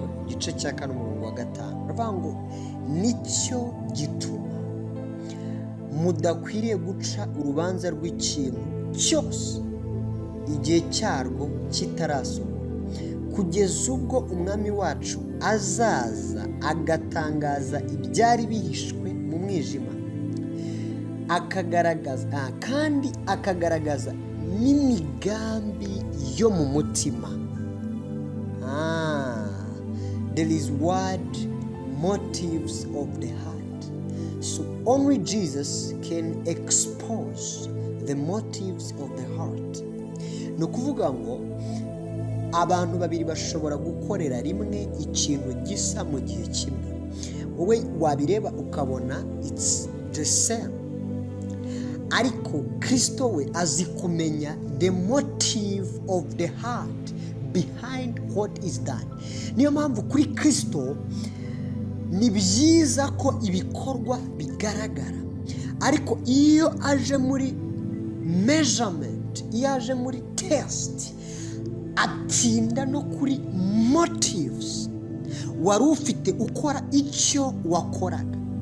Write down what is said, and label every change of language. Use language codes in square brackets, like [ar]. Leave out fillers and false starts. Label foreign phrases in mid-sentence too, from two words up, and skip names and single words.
[rw] igice cya 4:5, aravuga ngo nicyo gituma mudakwiriye guca urubanza rw'ikintu cyose igihe cyarwo kitarasohora, kugeza ubwo umwami wacu azaza agatangaza ibyari bihishwe mu mwijima, akagaragaza n'imigambi yo mu mutima. [en] There is word motives of the heart. So only Jesus can expose the motives of the heart. [rw] Ni ukuvuga ngo abantu babiri bashobora gukorera rimwe ikintu gisa mu gihe kimwe. Wowe wabireba ukabona [en] it's the same, [rw] ariko Kristo we azi kumenya [en] the motive of the heart behind what is done. [rw] Niyo mpamvu kuri Kristo ni byiza ko ibikorwa bigaragara, ariko iyo aje muri measurement, iyo aje muri test, atinda no kuri motives wari ufite ukora icyo wakoraga.